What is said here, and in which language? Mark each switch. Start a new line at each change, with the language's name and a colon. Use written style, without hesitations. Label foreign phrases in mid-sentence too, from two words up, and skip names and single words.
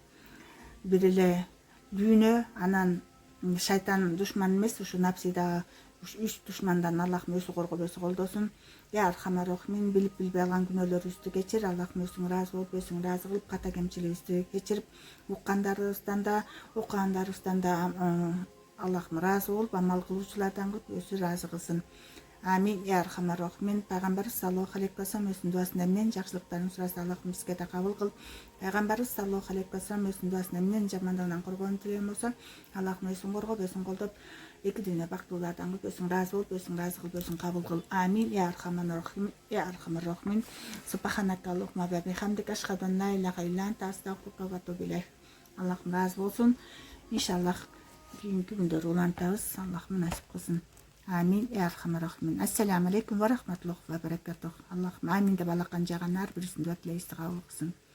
Kyrgyz: Бир эле дүйнө, анан шайтан душман эмес, ушу напси да үч душмандан Аллахым өзү коргоп, өзү колдосун.
Arabic: يا أرحم الراحمين,
Kyrgyz: билип билбей алган күнөөлөрүбүздү кечир. Аллахым өзүң ыраазы болуп, өзүң ыраазы кылып, ката кемчилигибизди кечирип, уккандарыбыздан да, окугандарыбыздан да Аллахым ыраазы болуп, амал кылуучулардан кылып, өзү ыраазы кылсын. Амин.
Arabic: يا أرحم الراحمين.
Kyrgyz: Пайгамбарыбыз
Arabic: صلى الله عليه وسلم
Kyrgyz: өзүнүн дуасында эмнен жакшылыктарын сураса, Аллахым бизге да кабыл кыл. Пайгамбарыбыз
Arabic: صلى الله عليه وسلم
Kyrgyz: өзүнүн дуасында эмнен жамандыгынан коргонун тилеген болсо, Аллахым өзүң коргоп, өзүң колдоп, эки дүйнө бактылуулардан кылып, өзүң ыраазы болуп, өзүң ыраазы кылып, өзүң кабыл кыл.
Arabic: آمين. يا أرحم الراحمين. يا أرحم الراحمين. سبحانك اللهم وبحمدك أشهد أن لا إله إلا أنت أستغفرك وأتوب إليك.
Kyrgyz: Аллахым ыраазы болсун. Иншаллах кийинки күндөр улантабыз. Аллахым насип кылсын.
Arabic: آمين. يا أرحم الراحمين. السلام عليكم ورحمة الله وبركاته.
Kyrgyz: Аллахым амин деп алакан жаган ар бирисин дуа тилейбизди кабыл кылсын.